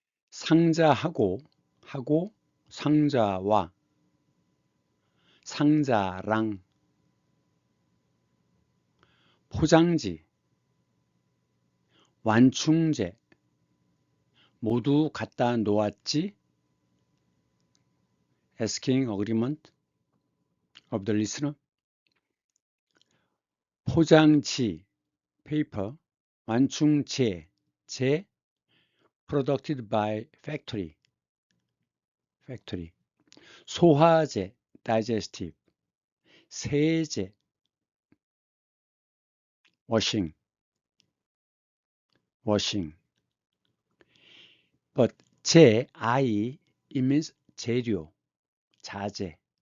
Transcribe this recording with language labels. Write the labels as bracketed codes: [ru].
[ko] 상자하고, 상자와, 상자랑, 포장지, 완충제 모두 갖다 놓았지? [en] Asking agreement of the listener. 포장지, paper, 완충제, 제, produced by factory. 소화제, digestive. 세제, washing. But 제, it means 재료, 자재.